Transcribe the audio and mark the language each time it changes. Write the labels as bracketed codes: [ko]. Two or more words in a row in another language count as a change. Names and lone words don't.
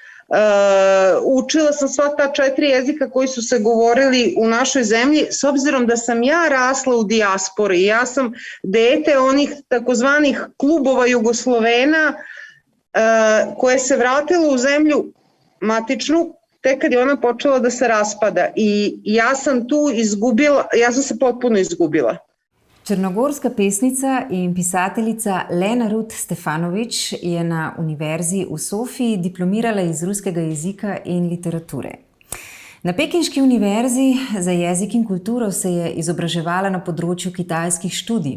[sr] Učila sam sva ta 4 jezika koji su se govorili u našoj zemlji, s obzirom da sam ja rasla u dijaspori. Ja sam dete onih takozvanih klubova Jugoslovena koje se vratilo u zemlju matičnu tek kad je ona počela da se raspada i ja sam tu izgubila, ja sam se potpuno izgubila. [sl] Črnogorska pesnica in pisateljica Lena Rut Stefanović je na univerzi v Sofiji diplomirala iz ruskega jezika in literature. Na Pekinški univerzi za jezik in kulturo se je izobraževala na področju kitajskih študij.